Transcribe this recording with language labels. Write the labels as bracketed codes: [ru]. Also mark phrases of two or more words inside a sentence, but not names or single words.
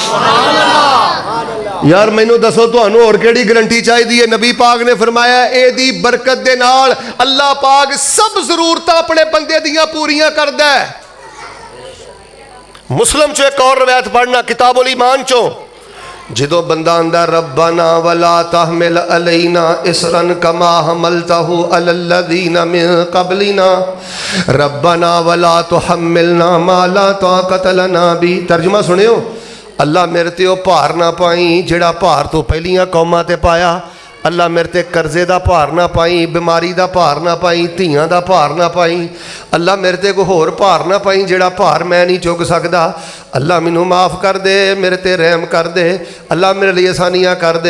[pa] یار مینوں دسو تہانوں ہور کیڑی گارنٹی چاہیدی ہے? نبی پاک نے فرمایا ایدی برکت دے نال اللہ پاک سب ضرورتاں اپنے بندے دیاں پوریاں کردا ہے. مسلم چو ایک اور روایت پڑھنا، کتاب الایمان چو، جدوں بندہ آندا [ar] ربنا ولا تحمل علينا إصرا كما حملته على الذين من قبلنا ربنا ولا تحملنا ما لا طاقة لنا ب. [pa] ترجمہ سنیو، اللہ میرے تے او بھار نہ پائی جیڑا بھار تو پہلیاں قوماں تے پایا. اللہ میرے تے قرضے کا بھار نہ پائی، بیماری کا بھار نہ پائی، دھیاں کا بھار نہ پائی. اللہ میرے تے کوئی ہور بھار نہ پائی جیڑا بھار میں نہیں چک سکدا. اللہ مینوں معاف کر دے، میرے تے رحم کر دے، اللہ میرے لیے آسانیاں کر دے.